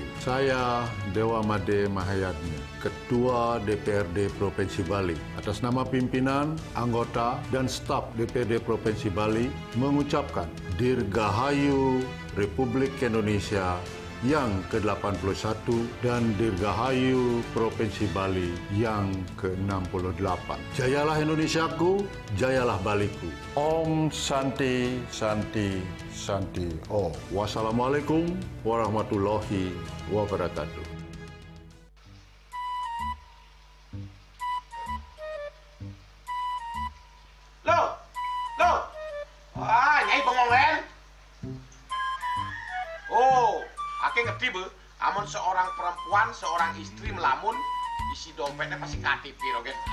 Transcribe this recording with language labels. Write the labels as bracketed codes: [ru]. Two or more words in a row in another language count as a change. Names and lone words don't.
[id] Saya Dewa Made Mahayatmi, Ketua DPRD Provinsi Bali. Atas nama pimpinan, anggota, dan staf DPRD Provinsi Bali mengucapkan Dirgahayu Republik Indonesia yang ke-81 dan Dirgahayu Provinsi Bali yang ke-68. Jayalah Indonesiaku, jayalah Baliku. [sa] Om Santi, Santi, Santi. [ar] Oh, والسلام عليكم ورحمة الله وبركاته. [id] Loh, Nyai bengong kan? Oh, [ban] Ake ngerti be, amun [id] seorang perempuan, seorang istri melamun, isi dompetnya pasti KTP, Rogen.